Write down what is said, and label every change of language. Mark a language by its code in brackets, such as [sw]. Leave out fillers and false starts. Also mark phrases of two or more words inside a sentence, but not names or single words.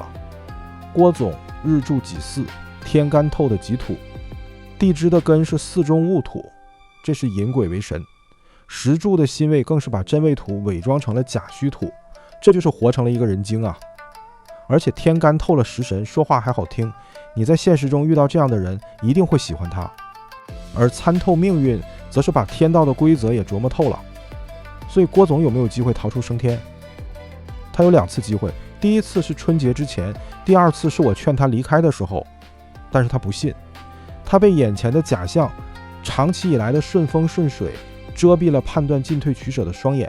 [zh] 郭總日柱己巳，天干透的己土，地支的根是巳中戊土，這是寅癸為神。时柱的辛未更是把真未土偽裝成了假虛土，這就是活成了一個人精啊。而且天干透了食神，說話還好聽，你在現實中遇到這樣的人一定会喜歡他。而參透命運則是把天道的規則也琢磨透了。所以郭總有沒有機會逃出升天？他有2次機會，第一次是春節之前，第2次是我勸他離開的時候，但是他不信，他被眼前的假象，長期以來的順風順水遮蔽了判斷進退取捨的雙眼。